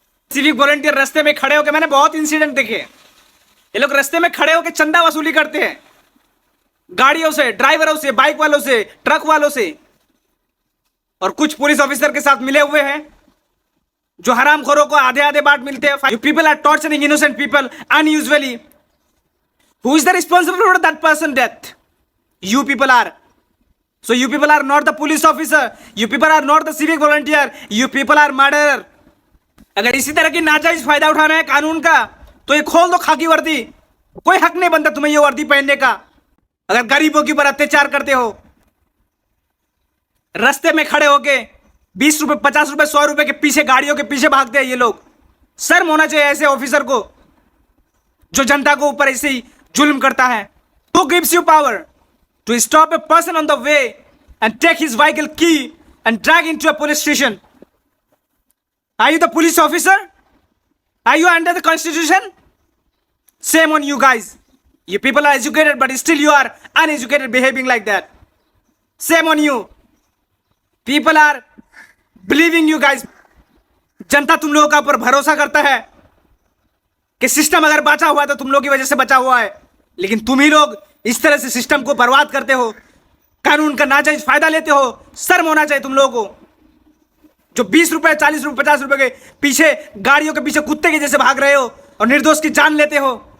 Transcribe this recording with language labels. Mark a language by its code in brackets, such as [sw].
[hi] Civic volunteer रास्ते में खड़े होकर, मैंने बहुत इंसिडेंट देखे, ये लोग रास्ते में खड़े होकर चंदा वसूली करते हैं गाड़ियों से, ड्राइवरों से, बाइक वालों से, ट्रक वालों से, और कुछ पुलिस ऑफिसर के साथ मिले हुए हैं जो हरामखोरों को आधे आधे बाट मिलते हैं। [en] You people are torturing innocent people unusually. Who is the responsible for that person death? You people are. So you people are not the police officer, you people are not the civic volunteer, you people are murderer। [hi] अगर इसी तरह की नाजायज फायदा उठाना है कानून का तो ये खोल दो खाकी वर्दी। कोई हक नहीं बनता तुम्हें ये वर्दी पहनने का। अगर गरीबों के ऊपर अत्याचार करते हो, रास्ते में खड़े होके 20 रुपए, 50 रुपए, 100 रुपए के पीछे, गाड़ियों के पीछे भागते हैं ये लोग। शर्म होना चाहिए ऐसे ऑफिसर को जो जनता को ऊपर ऐसे ही जुल्म करता है। [en] Who gives you power to stop a person on the way and take his vehicle key and drag into a police station? Are you the police officer? Are you under the constitution? Shame on you guys. You people are educated but still you are uneducated behaving like that. Shame on you. People are believing you guys. [hi] जनता तुम लोगों का ऊपर भरोसा करता है कि system अगर बचा हुआ है तो तुम लोगों की वजह से बचा हुआ है, लेकिन तुम ही लोग इस तरह से सिस्टम को बर्बाद करते हो, कानून का नाजायज फायदा लेते हो। शर्म होना चाहिए तुम लोगों को जो 20 रुपए, 40 रुपए, 50 रुपए के पीछे, गाड़ियों के पीछे कुत्ते के जैसे भाग रहे हो और निर्दोष की जान लेते हो।